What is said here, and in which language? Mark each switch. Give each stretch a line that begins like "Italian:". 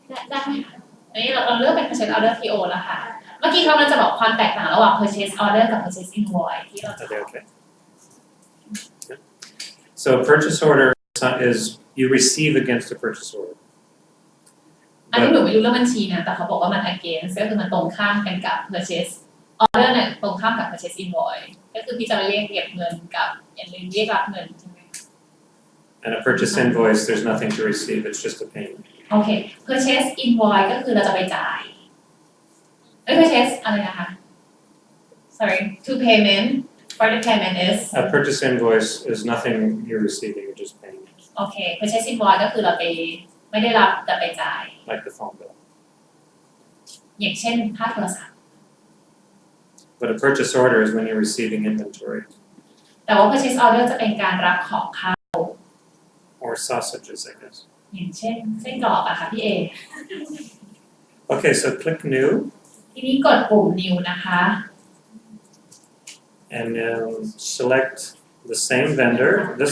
Thai: ได้ไหมคะอันนี้เราเลือกเป็น purchase order PO แล้วค่ะ เมื่อกี้เขาจะบอกความแตกต่างระหว่าง purchase order กับ purchase invoice ที่เราจะ
English: Are they okay? Yeah. So a purchase order is you receive against a purchase order.
Thai: อันนี้หนูไม่รู้เรื่องบัญชีนะแต่เขาบอกว่ามัน against ก็คือมันตรงข้ามกันกับ purchase order เนี่ยตรงข้ามกับ purchase invoice ก็คือพี่จะเรียกเก็บเงินกับเรียกรับเงินใช่ไหม
English: And a purchase invoice, there's nothing to receive, it's just a payment.
Thai: โอเค purchase invoice ก็คือเราจะไปจ่ายpurchase อะไรนะคะ
English: sorry to payment for the payment is A purchase invoice is nothing you're receiving, you're just paying,
Thai: โอเค purchase invoice ก็คือเราไปไม่ได้รับแต่ไปจ่าย
English: like the phone bill.
Thai: อย่างเช่นค่าโทรศัพท์
English: But a purchase order is when you're receiving inventory
Thai: แต่ว่า purchase order จะเป็นการรับของเข้า
English: or sausages, I guess.
Thai: อย่างเช่นเส้นกรอบอะค่ะพี่เอ
English: Okay, so click new
Thai: ทีนี้กดปุ่ม new นะคะ
English: and select the same vendor. This